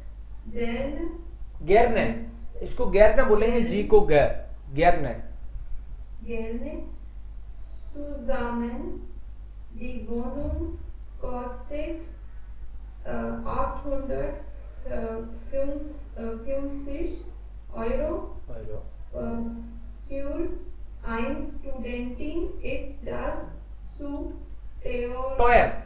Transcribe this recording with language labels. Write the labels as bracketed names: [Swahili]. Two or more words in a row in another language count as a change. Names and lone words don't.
[German] gerne, [Hindi] इसको gerne बोलेंगे, जी को gerne. [German] gerne zusammen. Die Wohnung kostet 850 Euro. Für eine Studentin ist das zu teuer.